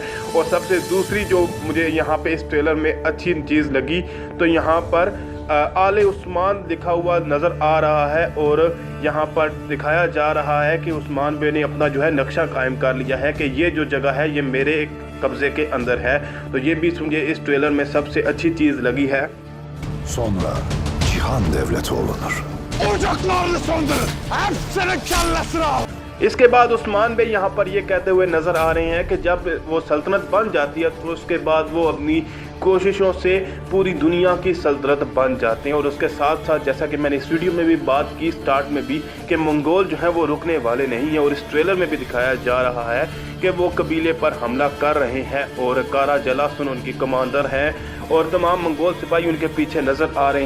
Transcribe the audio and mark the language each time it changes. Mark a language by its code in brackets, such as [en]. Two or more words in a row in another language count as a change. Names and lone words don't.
[hi] और सबसे दूसरी जो मुझे यहाँ पे इस ट्रेलर में अच्छी चीज़ लगी, तो यहाँ पर आले उस्मान लिखा हुआ नज़र आ रहा है और यहाँ पर दिखाया जा रहा है कि उस्मान बे ने अपना जो है नक्शा कायम कर लिया है कि ये जो जगह है ये मेरे कब्ज़े के अंदर है। तो ये भी मुझे इस ट्रेलर में सबसे अच्छी चीज़ लगी है। [tr] Sonra cihan devleti olunur. Ocaklarını söndürün. Hepsinin kellesini al. [hi] इसके बाद उस्मान बे यहाँ पर ये कहते हुए नज़र आ रहे हैं कि जब वो सल्तनत बन जाती है तो उसके बाद वो अपनी कोशिशों से पूरी दुनिया की सल्तनत बन जाते हैं। और उसके साथ साथ जैसा कि मैंने इस वीडियो में भी बात की स्टार्ट में भी कि मंगोल जो है वो रुकने वाले नहीं हैं, और इस ट्रेलर में भी दिखाया जा रहा है कि वो कबीले पर हमला कर रहे हैं और कारा जलासन उनकी कमांडर हैं और तमाम मंगोल सिपाही उनके पीछे नज़र आ रहे हैं।